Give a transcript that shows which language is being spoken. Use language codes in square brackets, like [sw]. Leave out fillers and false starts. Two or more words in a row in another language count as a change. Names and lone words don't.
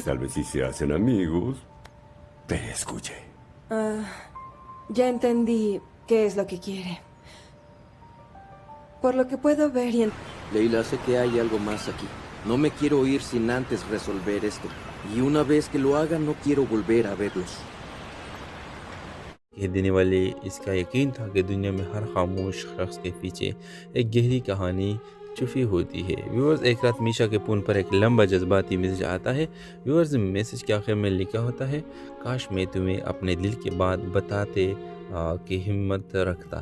[es] Tal vez si se hacen amigos, te escuche. Ya entendí qué es lo que quiere. Por lo que puedo ver y Leila, sé que hay algo más aquí. No me quiero ir sin antes resolver esto. Y una vez que lo haga, no quiero volver a verlos. [ur] یہ دینے والے اس کا یقین تھا کہ دنیا میں ہر خاموش شخص کے پیچھے ایک گہری کہانی چھپی ہوتی ہے۔ ویورز، ایک رات میشا کے فون پر ایک لمبا جذباتی میسج آتا ہے۔ ویورز، میسج کے آخر میں لکھا ہوتا ہے، کاش میں تمہیں اپنے دل کی بات بتاتے کہ ہمت رکھتا۔